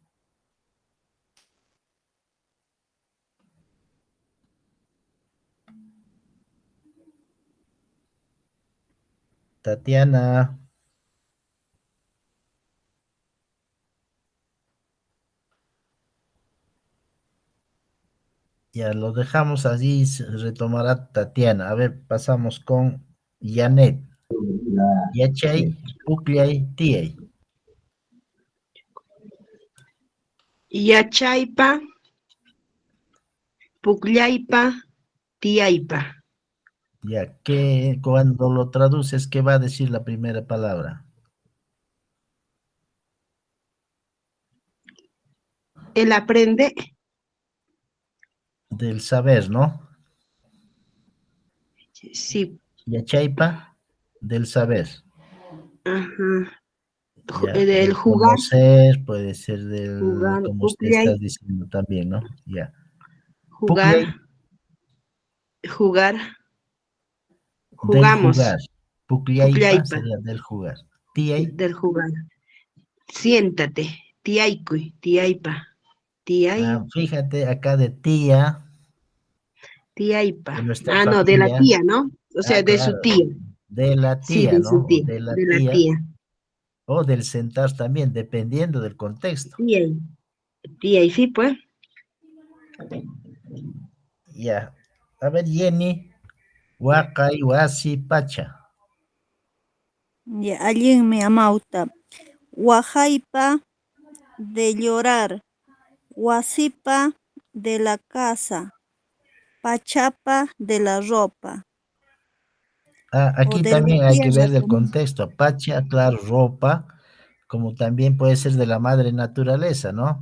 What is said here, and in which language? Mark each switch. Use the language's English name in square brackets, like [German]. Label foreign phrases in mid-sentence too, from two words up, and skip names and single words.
[Spanish] Tatiana. Ya lo dejamos así, retomará Tatiana. A ver, pasamos con Janet. [Quechua] Yachay, Pucllay, Tiay. Yachaypa, pukllaypa, tiyaypa. [Spanish] Ya que cuando lo traduces, ¿qué va a decir la primera palabra? Él aprende, Del saber, ¿no? sí, Yachaypa, del saber. ajá, Ya, del del jugar, conocer, puede ser del, jugar, como usted puklay, está diciendo también, ¿no? Ya. jugar, Pucllay, jugar, del jugamos, jugar. Pucllaypa puklaypa, sería del jugar. Tiay, del jugar. Siéntate, [Quechua] tiyaykuy, tiyaypa, tiyay, [Spanish] fíjate acá de tía, tiyaypa. de nuestra Ah, no, de la familia. tía, ¿no? O sea, de su Claro, tía. de la Sí, tía, de su ¿no? O tía, de la de la tía, tía. o del sentar también, dependiendo del contexto. [Quechua] Tiyay, tiyay, [Spanish] sí, pues. Ya. A ver, Jenny, [Quechua] Huacay, Huasi, Pacha. [Spanish] Ya, [Quechua] allinmi amawta. [Spanish] Wajaypa de llorar. Wasipa de la casa. Pachapa de la ropa. O Aquí de la también hay que tierra ver el también. contexto. Pacha, claro, ropa, como también puede ser de la madre naturaleza, ¿no?